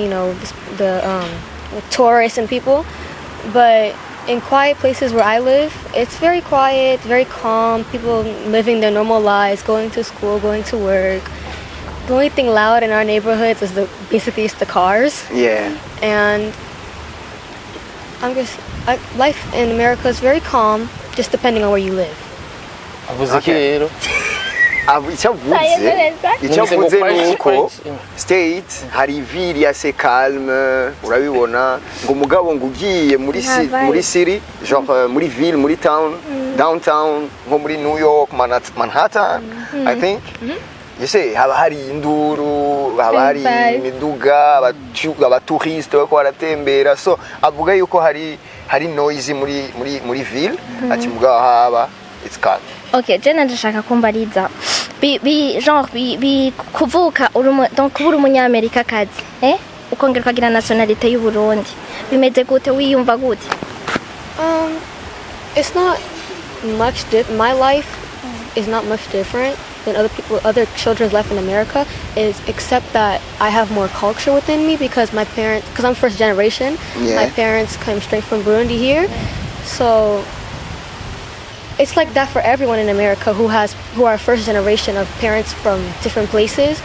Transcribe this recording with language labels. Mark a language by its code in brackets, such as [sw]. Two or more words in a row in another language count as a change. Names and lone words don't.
[en] You know, the tourists and people. But in quiet places where I live, it's very quiet, very calm. People living their normal lives, going to school, going to work. The only thing loud in our neighborhoods is basically the cars. Yeah. And life in America is very calm, just depending on where you live. [rn] avuze ki rero icyavuze nuko state hari [fr] ville assez calme [rn] urabibona ngo mugabo ngo ugiye muri city genre muri ville muri town downtown nko muri New York Manhattan [en] I think you see [rn] haba hari induru haba hari imiduga abatouriste bako baratembera so avuga yuko hari noise muri ville ati mugabo haba [en] it's calm. [rn] Okay, je ndashaka kumbariza kuvuka donc kuba umunyamerika kazi ukongera ukagira nationalite y'u Burundi bimeze gute wiyumva gute? [en] It's not much my life is not much different than other children's life in America, except that I have more culture within me because I'm first generation. Yeah. My parents came straight from Burundi here, so it's like that for everyone in America who are first generation of parents from different places.